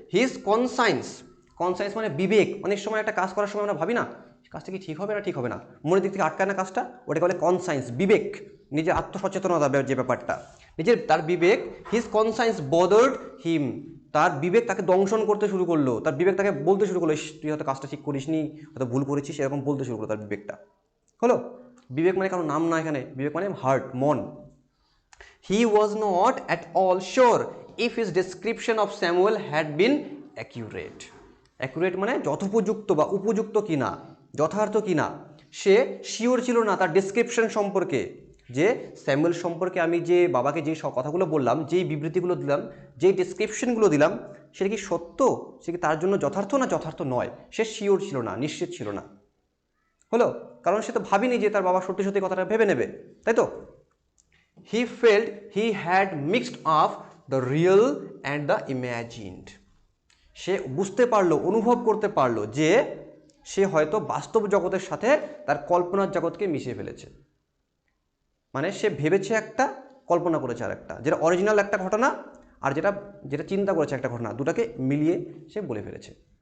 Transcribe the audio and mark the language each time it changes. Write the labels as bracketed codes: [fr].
[bn] His conscience, conscience মানে বিবেক। অনেক সময় একটা কাজ করার সময় আমরা ভাবি না কাজটা কি ঠিক হবে না ঠিক হবে না, মনের দিক থেকে আটকায় না কাজটা, ওটাকে বলে কনসায়েন্স, বিবেক, নিজের আত্মসচেতনতা যে ব্যাপারটা, নিজের তার বিবেক। [en] his conscience bothered him, [bn] তার বিবেক তাকে দংশন করতে শুরু করলো, তার বিবেক তাকে বলতে শুরু করলো তুই হয়তো কাজটা ঠিক করিসনি, হয়তো ভুল করেছিস, এরকম বলতে শুরু করলো তার বিবেকটা। হলো, বিবেক মানে কারো নাম না এখানে, বিবেক মানে হার্ট, মন। [en] He was not at all sure if his description of Samuel had been accurate. [bn] Accurate মানে যথোপযুক্ত বা উপযুক্ত কিনা, যথার্থ কিনা, সে শিওর ছিল না তার ডেসক্রিপশন সম্পর্কে, যে স্যামুয়েল সম্পর্কে আমি যে বাবাকে যে সব কথাগুলো বললাম, যেই বিবৃতিগুলো দিলাম, যেই ডেসক্রিপশনগুলো দিলাম, সেটা কি সত্য, সে কি তার জন্য যথার্থ না যথার্থ নয়, সে শিওর ছিল না, নিশ্চিত ছিল না। হলো, কারণ সে তো ভাবিনি যে তার বাবা সত্যি সত্যি কথাটা ভেবে নেবে, তাই তো? [en] He felt he had mixed up the real and the imagined. [bn] সে বুঝতে পারলো, অনুভব করতে পারলো যে সে হয়তো বাস্তব জগতের সাথে তার কল্পনার জগৎকে মিশিয়ে ফেলেছে। মানে সে ভেবেছে একটা, কল্পনা করেছে আর একটা, যেটা অরিজিনাল একটা ঘটনা আর যেটা যেটা চিন্তা করেছে একটা ঘটনা, দুটাকে মিলিয়ে সে বলে ফেলেছে।